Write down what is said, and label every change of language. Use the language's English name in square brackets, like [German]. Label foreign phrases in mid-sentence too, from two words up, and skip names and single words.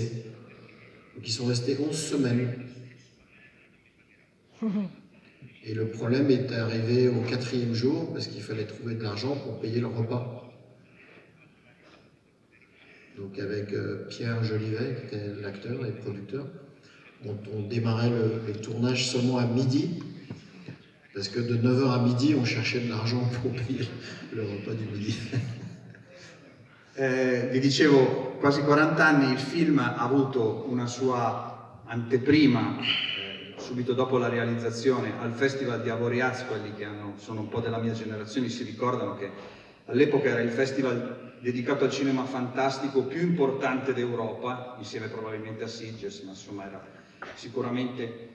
[French] Donc ils sont restés 11 semaines. Et le problème est arrivé au 4e jour parce qu'il fallait trouver de l'argent pour payer le repas. Donc avec Pierre Jolivet, qui était l'acteur et producteur, on démarrait le tournage seulement à midi, parce que de 9h à midi, on cherchait de l'argent pour payer le repas du midi. [Italian] Vi dicevo, quasi 40 anni il film ha avuto una sua anteprima subito dopo la realizzazione al Festival di Avoriaz. Quelli che sono un po' della mia generazione si ricordano che all'epoca era il festival dedicato al cinema fantastico più importante d'Europa, insieme probabilmente a Sitges, ma insomma era sicuramente...